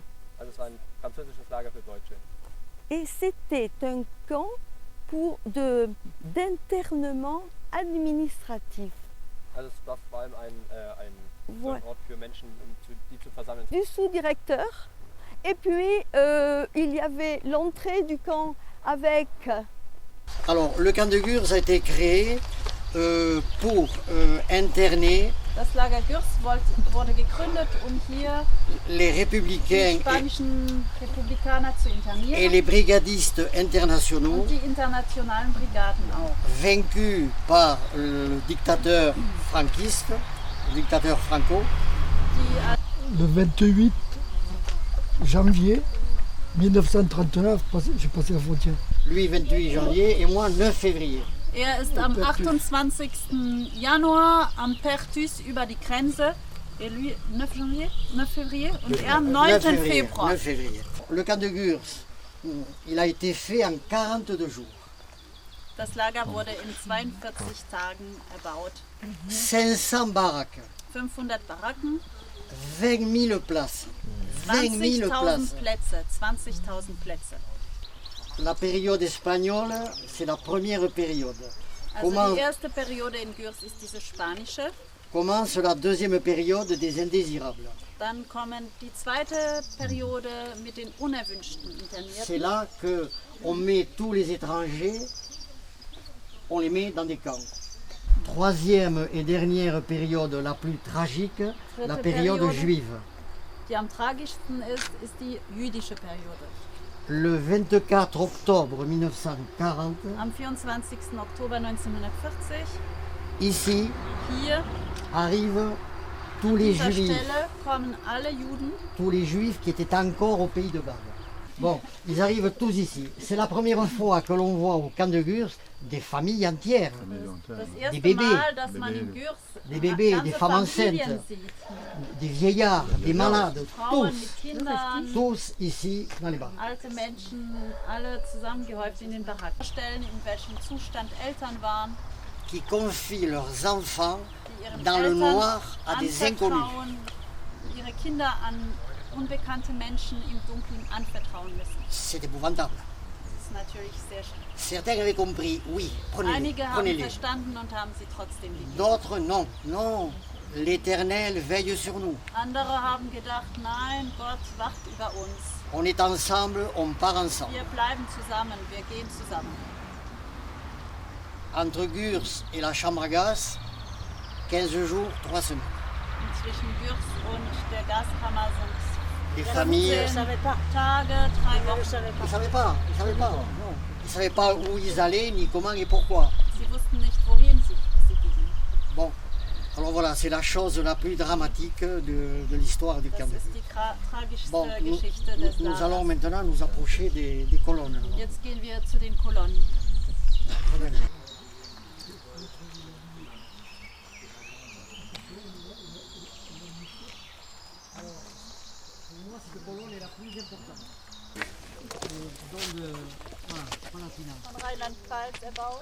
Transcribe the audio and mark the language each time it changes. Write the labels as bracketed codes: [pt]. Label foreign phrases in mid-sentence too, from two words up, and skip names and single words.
[de] Also es war ein französisches Lager für Deutsche. [fr] Et c'était un camp d'internement administratif. [de] Also es war vor allem so ein Ort für Menschen, die zu versammeln. [fr] Du sous-directeur Et puis, il y avait l'entrée du camp avec... Alors, le camp de Gurs a été créé pour interner [de] Das Lager Gürs wurde gegründet, hier [fr] les républicains [de] die spanischen Republikaner zu internieren [fr] et les brigadistes internationaux [de] und die internationalen Brigaden auch. [fr] vaincus par le dictateur franquiste, le dictateur Franco. Le 28 janvier 1939, j'ai passé la frontière. Lui 28 janvier et moi 9 février. [de] Ist am 28. Januar am Perthus über die Grenze. [fr] Et lui, 9 janvier, 9 février [de] und er am 9. Februar. [fr] 9 février. Le camp de Gurs, il a été fait en 42 jours. [de] Das Lager wurde in 42 Tagen erbaut. [fr] 500 baraques. [de] 500 Baracken. [fr] 20 000 places. 20 000 places. [de] 20.000 Plätze. [fr] La période espagnole, c'est la première période. [de] Also die erste Periode in Gürs ist diese spanische. [fr] Commence la deuxième période des indésirables. [de] Dann kommen die zweite Periode mit den unerwünschten Internierten. [fr] C'est là qu'on met tous les étrangers, on les met dans des camps. Troisième et dernière période la plus tragique, la période juive. [de] Die am tragischsten ist die jüdische Periode. [fr] Le 24 octobre 1940, [de] am 24. Oktober 1940, [fr] ici, [de] hier, [fr] arrivent tous les Juifs, [de] kommen alle Juden, [fr] tous les Juifs qui étaient encore au pays de Galles. Bon, ils arrivent tous ici. C'est la première fois que l'on voit au camp de Gurs des familles entières, des bébés, des femmes enceintes, des vieillards, des malades, tous ici dans les baraques. [de] Alte Menschen, alle zusammengehäuft in den Baracken. Stellen, in welchem Zustand Eltern waren, [fr] qui confient leurs enfants dans le noir à des inconnus. [de] Ihre Kinder an unbekannte Menschen im Dunkeln anvertrauen müssen. [fr] C'est épouvantable. [de] Das ist natürlich sehr schlimm. [fr] Certains avaient compris, oui, [de] Einige haben [fr] prenez-les. [de] verstanden und haben sie trotzdem gegeben. [fr] D'autres, non, non, l'Éternel veille sur nous. [de] Andere haben gedacht, nein, Gott wacht über uns. [fr] On est ensemble, on part ensemble. [de] Wir bleiben zusammen, wir gehen zusammen. [fr] Entre Gurs et la chambre à gaz, 15 jours, 3 semaines. [de] Zwischen Gürs und der Gaskammer sind [fr] Les familles, [de] Tage, 3 Wochen. [fr] ils ne savaient pas, non. Ils ne savaient pas où ils allaient, ni comment et pourquoi. [de] Sie wussten nicht, wohin sie gingen. [fr] Bon, alors voilà, c'est la chose la plus dramatique de l'histoire du camp de [de] Das ist [fr] Gurs. [de] die tragischste [fr] Bon, [de] Geschichte des [fr] nous allons [de] Lagers. [fr] maintenant nous approcher des colonnes. [de] Jetzt gehen wir zu den Kolonnen. Von Rheinland-Pfalz erbaut.